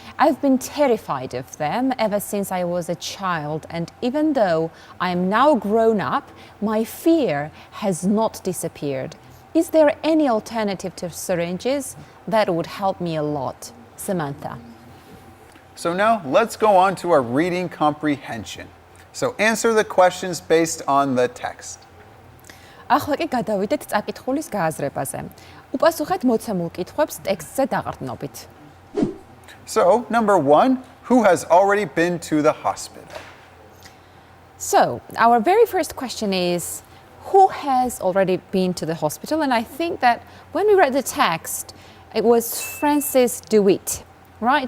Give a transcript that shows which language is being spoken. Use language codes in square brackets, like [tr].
[en] I've been terrified of them ever since I was a child, and even though I am now grown up, my fear has not disappeared. Is there any alternative to syringes? That would help me a lot. Samantha. So now let's go on to our reading comprehension. So answer the questions based on the text. [ka] ახლა კი გადავიდეთ წაკითხulis გააზრებაზე. უპასუხეთ მოცემულ კითხვებს ტექსტზე დაყრდნობით. [en] So, number 1, who has already been to the hospital? So, our very first question is, who has already been to the hospital? And I think that when we read the text, it was Francis DeWitt, right?